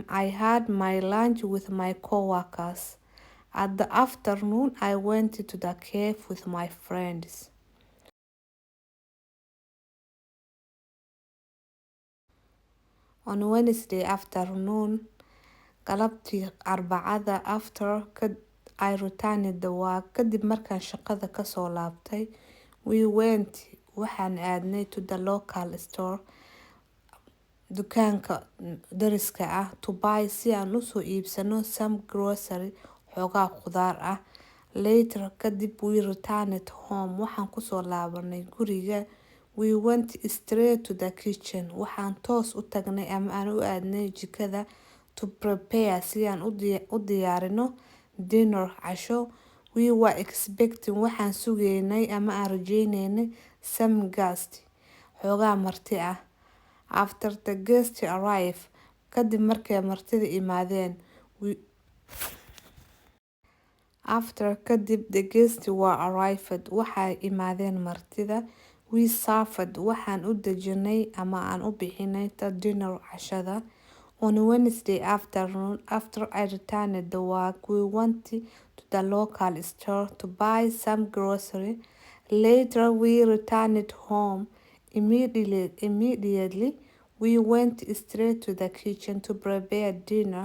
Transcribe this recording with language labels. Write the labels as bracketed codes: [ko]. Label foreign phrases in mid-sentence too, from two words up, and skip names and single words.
[en] I had my lunch with my co-workers. At the afternoon I went to the cave with my friends. On Wednesday afternoon [so] galabtii Arbacada [en] after I returned the work [so] kadib markaan shaqada kasoo laabtay [en] we went [so] waxaan aadnay [en] to the local store [so] dukaanka dariska ah [en] to buy [so] si aan usoo iibsano [en] some grocery [so] xoogaa khudaar ah. [en] Later kadib we returned home [so] waxaan kusoo laabanay guriga. [en] We went straight to the kitchen [so] waxaan toos u tagnay ama aan u aadnay jikada [en] to prepare [so] si aan u diyaarino dinner casho. [en] We were expecting [so] waxaan sugeynay ama aan rajeyneynay [en] some guests [so] xoogaa marti ah. [en] After the guests arrived [so] kadib markay martida imaadeen [en] after kadib the guests were arrived [so] waxay imaadeen martida. [en] We served [so] waxaan u dejinay ama aan u bixinay [en] the dinner [so] cashada. [en] On Wednesday afternoon after I returned the work we went to the local store to buy some grocery. Later we returned home. Immediately we went straight to the kitchen to prepare dinner.